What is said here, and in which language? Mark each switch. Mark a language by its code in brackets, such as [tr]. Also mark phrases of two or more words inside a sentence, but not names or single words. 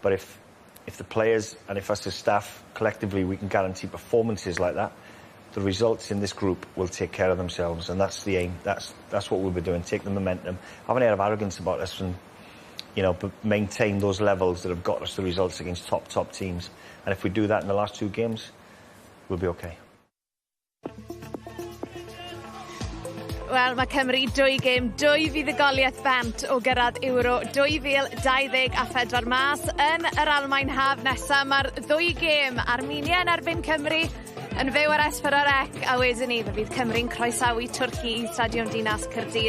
[en] But if the players and if us as staff collectively we can guarantee performances like that, the results in this group will take care of themselves, and that's the aim. That's what we'll be doing. Take the momentum, have an air of arrogance about us, and but maintain those levels that have got us the results against top teams. And if we do that in the last 2 games, we'll be okay. [cy] Wel, mae Cymru 2 gêm, 2 fuddugoliaeth bant o gyrraedd Euro 2024 mas yn yr Almaen haf nesaf. Mae'r 2 gêm Armenia yn erbyn Cymru yn fyw ar S4C, a wedyn ni fydd Cymru'n croesawu Twrci i Stadiwm Dinas Caerdydd.